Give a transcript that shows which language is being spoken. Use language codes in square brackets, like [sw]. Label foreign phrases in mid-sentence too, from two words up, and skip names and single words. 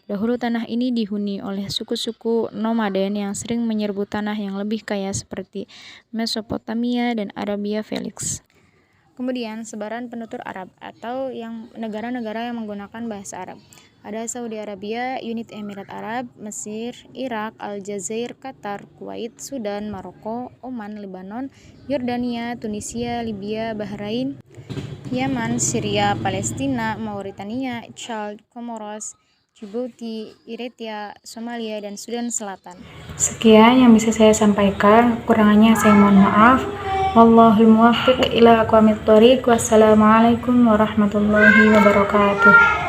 [id] Dahulu tanah ini dihuni oleh suku-suku nomaden yang sering menyerbu tanah yang lebih kaya seperti Mesopotamia dan Arabia Felix. Kemudian sebaran penutur Arab atau yang negara-negara yang menggunakan bahasa Arab. Ada Saudi Arabia, Uni Emirat Arab, Mesir, Irak, Aljazair, Qatar, Kuwait, Sudan, Maroko, Oman, Lebanon, Yordania, Tunisia, Libya, Bahrain, Yaman, Syria, Palestina, Mauritania, Chad, Comoros, Djibouti, Eritrea, Somalia, dan Sudan Selatan. Sekian yang bisa saya sampaikan, kurangannya saya mohon maaf. [ar] والله الموفق إلى أقوم الطريق. والسلام عليكم ورحمة الله وبركاته.